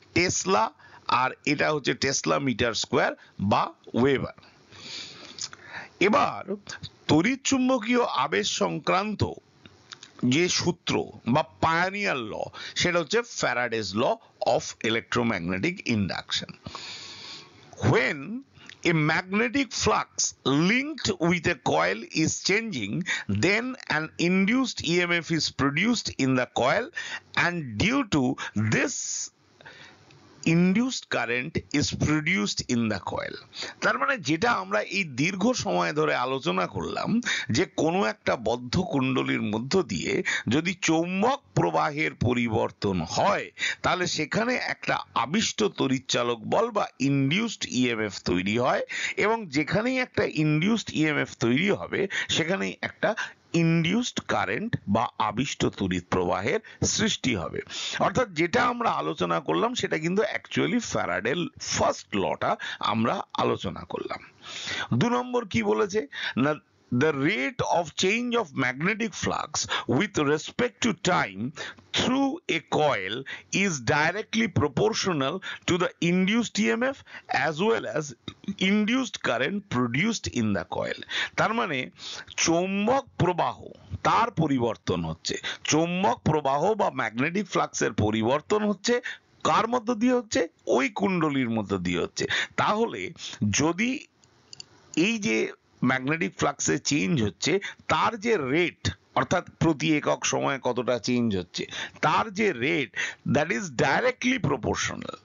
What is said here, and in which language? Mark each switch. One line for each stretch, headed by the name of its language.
Bangla: Tesla আর এটা হচ্ছে Tesla metre square বা ওয়েবার। এবার তড়িৎ চুম্বকীয় আবেশ সংক্রান্ত যে সূত্র বা পায়োনিয়ার ল, সেটা হচ্ছে ফ্যারাডেজ law of electromagnetic induction. When
English: a magnetic flux linked with a coil is changing, then an induced EMF is produced in the coil, and due to this induced current is produced in the coil.
Bangla: তার মানে যেটা আমরা এই দীর্ঘ সময় ধরে আলোচনা করলাম যে কোনো একটা বদ্ধ কুণ্ডলীর মধ্য দিয়ে যদি চৌম্বক প্রবাহের পরিবর্তন হয় তাহলে সেখানে একটা আবিষ্ট তড়িৎচালক বল বা ইনডিউসড ইএমএফ তৈরি হয়, এবং যেখানেই একটা ইনডিউসড ইএমএফ তৈরি হবে সেখানেই একটা ইনডিউসড কারেন্ট বা আবিষ্ট তড়িৎ প্রবাহের সৃষ্টি হবে। অর্থাৎ যেটা আমরা আলোচনা করলাম সেটা কিন্তু অ্যাকচুয়ালি ফ্যারাডের ফার্স্ট লটা আমরা আলোচনা করলাম। 2 নম্বর কি বলেছে না,
English: the rate of change of magnetic flux with respect to time through a coil is directly proportional to the induced EMF as well as induced current produced in the coil.
Bangla: তার মানে চৌম্বক প্রবাহ তার পরিবর্তন হচ্ছে, চৌম্বক প্রবাহ বা ম্যাগনেটিক ফ্লাক্সের পরিবর্তন হচ্ছে কার মধ্য দিয়ে হচ্ছে, ওই কুণ্ডলীর মধ্য দিয়ে হচ্ছে। তাহলে যদি এই যে ম্যাগনেটিক ফ্লাক্সে চেঞ্জ হচ্ছে তার যে রেট, অর্থাৎ প্রতি একক সময়ে কতটা চেঞ্জ হচ্ছে তার যে rate,
English: That is directly proportional.